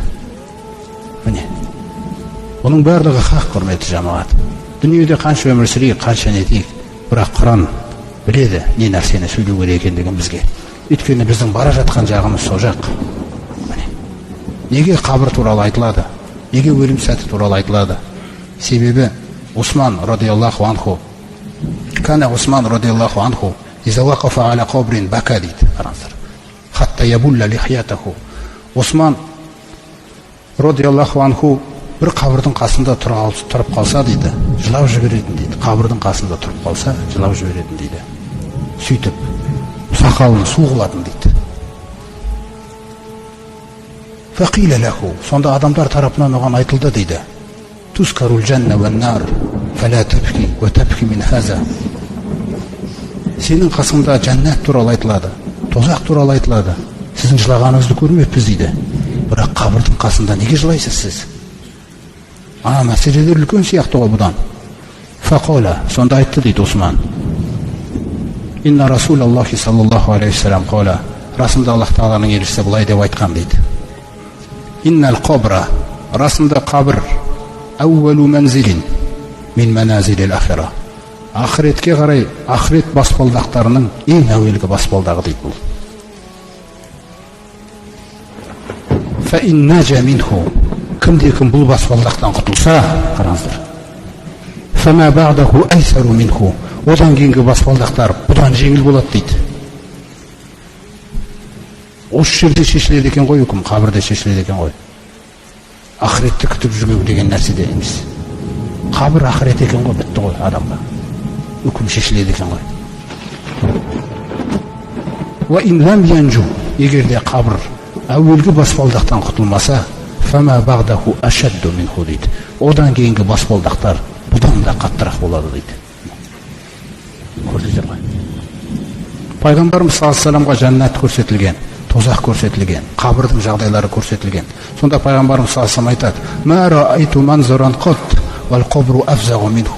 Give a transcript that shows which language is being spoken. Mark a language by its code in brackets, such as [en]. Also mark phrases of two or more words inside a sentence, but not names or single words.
[kk] Міне, бұның барлығы хақ, құрметті жамағат. Дүниеде қанша өмір сүрейік, қанша нетейік, бірақ Құран біледі не нәрсені сөйлеу керек екендігін бізге. Өйткені біздің бара жатқан жағымыз сол жақ. Неге қабір туралы айтылады? Неге өлім сәті туралы айтылады? [ar] Себебі Усман رضي الله عنه كان عثمان رضي الله عنه إذا وقف على قبر بكى [kk] дейді. Қараңыздар. [ar] حتى يبل لحيته. [kk] Усман [ar] رضي الله عنه [kk] бір қабірдің қасында тұрып қалса дейді, жылап жіберетін дейді. Қабірдің қасында тұрып қалса, жылап жіберетін дейді. Сөйтіп сақалын су қылатын дейді. [ar] فقيل له, [kk] сонда адамдар тарапынан оған айтылды дейді. [ar] تذكر الجنة والنار فلا تبكي وتبكي من هذا. [kk] Сенің қасыңда жәннат туралы айтылады, тозақ туралы айтылады. Сіздің жылағаныңызды көрмеппіз дейді. Бірақ қабірдің қасында неге жылайсыз сіз? Мәселелер үлкен сияқты ғой бұдан. Фақола, сонда айтты дейді Усман. [ar] إن رسول الله صلى الله عليه وسلم قال, [kk] расында Аллах тағаланың елшісі бұлай деп айтқан дейді. [ar] إن القبر, [kk] расында қабір, [ar] أول منزل من منازل الآخرة. [kk] Ақыретке қарай, ақырет баспалдақтарының ең әуелгі баспалдағы дейді бұл. [ar] فإن نجا منه, [kk] кімде-кім бұл баспалдақтан құтылса, қараңыздар. [ar] فما بعده أيسر منه, [kk] одан кейінгі баспалдақтар бұдан жеңіл болады дейді. Осы жерде шешіледі екен ғой үкім, қабірде шешіледі екен ғой. Ақыретті күтіп жүрмеу деген нәрседе емес. Қабір ақырет екен ғой, бітті ғой адамға. Үкім шешіледі екен ғой. [ar] وإن لم ينج, [kk] егерде қабір әуелгі баспалдақтан құтылмаса, [ar] فما بعده أشد منه дейді. [kk] Одан кейінгі баспалдақтар бұдан да қаттырақ болады дейді. Көрдіңіздер ғой. Пайғамбарымыз [ar] صلى الله عليه وسلم [kk] жәннат көрсетілген, тозақ көрсетілген, қабірдің жағдайлары көрсетілген. Сонда пайғамбарымыз [ar] صلى الله عليه وسلم айтады: "ما رأيت منظرا قط والقبر أفظع منه."